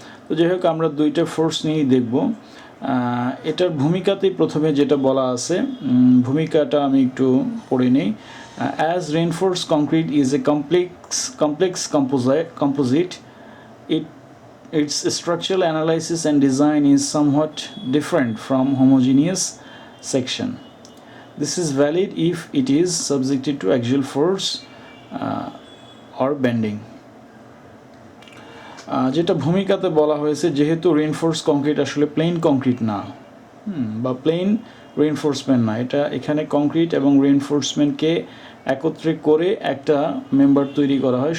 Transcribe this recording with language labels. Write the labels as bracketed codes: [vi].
[bn] তো যাই হোক, আমরা দুইটা ফোর্স নিয়েই দেখব। এটার ভূমিকাতেই প্রথমে যেটা বলা আছে, ভূমিকাটা আমি একটু পড়ে নিই। [en] As reinforced concrete is a complex composite, its structural analysis and design is somewhat different from homogeneous section. This is valid if it is subjected to axial force or bending. [bn] যেটা ভূমিকাতে বলা হয়েছে, যেহেতু রিইনফোর্স কংক্রিট আসলে plane concrete না বা plane reinforcement না, এখানে concrete এবং রিইনফোর্সমেন্টকে একত্রে করে একটা মেম্বার তৈরি করা হয়।